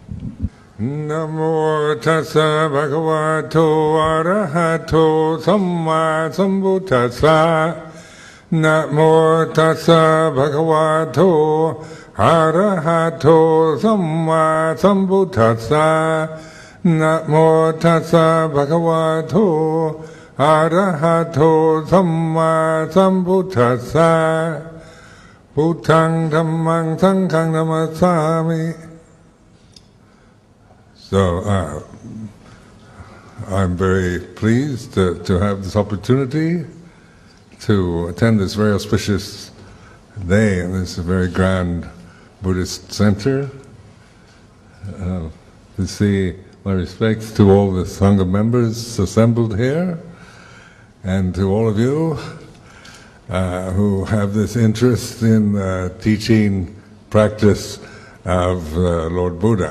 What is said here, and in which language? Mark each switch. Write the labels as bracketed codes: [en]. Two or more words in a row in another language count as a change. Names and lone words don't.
[pi] Namo tassa bhagavato arahato samma sambuddhassa Namo tassa bhagavato arahato samma sambuddhassa Namo tassa bhagavato arahato samma sambuddhassa Buddhaṃ Dhammam Saṅgham Namasami. [en] So I'm very pleased to have this opportunity to attend this very auspicious day in this very grand Buddhist center, to see my respects to all the Sangha members assembled here, and to all of you who have this interest in teaching practice of Lord Buddha.